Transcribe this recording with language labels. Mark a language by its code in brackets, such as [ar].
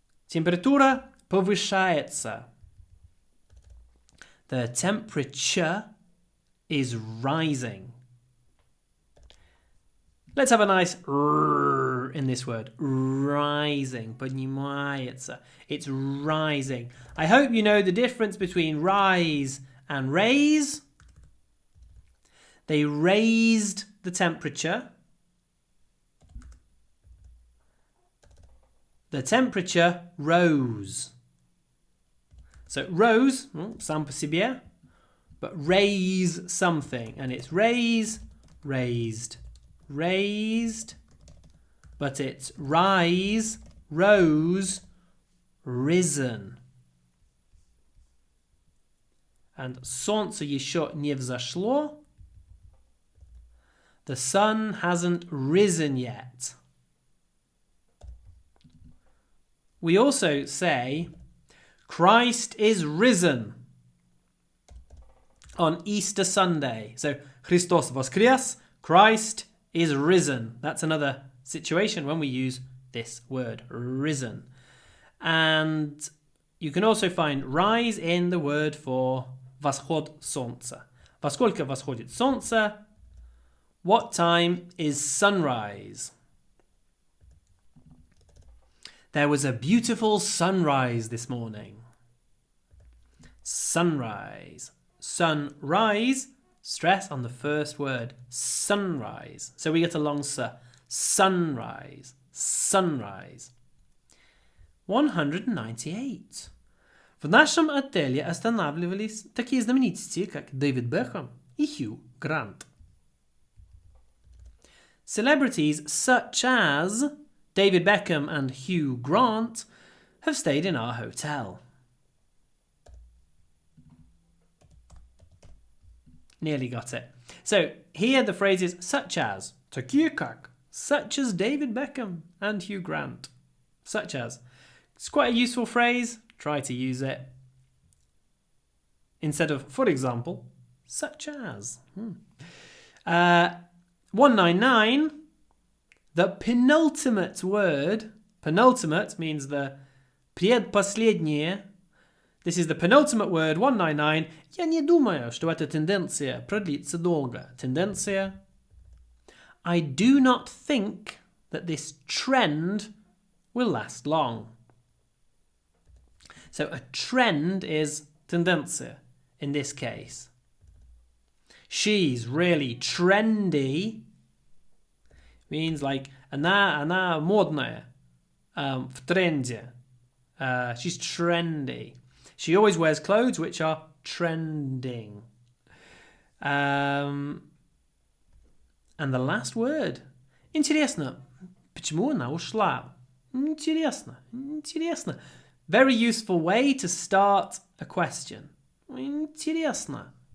[ru] Температура повышается. [en] The temperature is rising. Let's have a nice r in this word. Rising. [ru] Поднимается. [en] It's rising. I hope you know the difference between rise and raise. They raised the temperature. the temperature rose. So rose, [ru] сам по себе, [en] but raise something. And it's raise, raised, raised, but it's rise, rose, risen. [ru] And солнце еще не взошло. [en] The sun hasn't risen yet. We also say, Christ is risen on Easter Sunday. So, Christos [ru] воскрес, [en] Christ is risen. That's another situation when we use this word, risen. And you can also find rise in the word for [ru] восход солнца. Во сколько восходит солнце? [en] What time is sunrise? There was a beautiful sunrise this morning. Sunrise. Sunrise. Stress on the first word. Sunrise. So we get a long s. Sunrise. Sunrise. 198. [ru] В нашем отеле останавливались такие знаменитости, как Дэвид Бекхэм и Хью Грант. [en] Celebrities such as David Beckham and Hugh Grant have stayed in our hotel. Nearly got it. So here the phrase is such as, [ru] такие как, [en] such as David Beckham and Hugh Grant. Such as. It's quite a useful phrase. Try to use it. Instead of, for example, such as. 199, the penultimate word. Penultimate means the [ru] предпоследнее. [en] This is the penultimate word, 199. [ru] Я не думаю, что эта тенденция продлится долго. Тенденция. [en] I do not think that this trend will last long. So a trend is [ru] тенденция [en] in this case. She's really trendy. Means like [ru] она модная, в тренде. [en] She's trendy. She always wears clothes which are trending. And the last word. [ru] Интересно. Почему она ушла? Интересно. Интересно. [en] Very useful way to start a question. [ru] Интересно.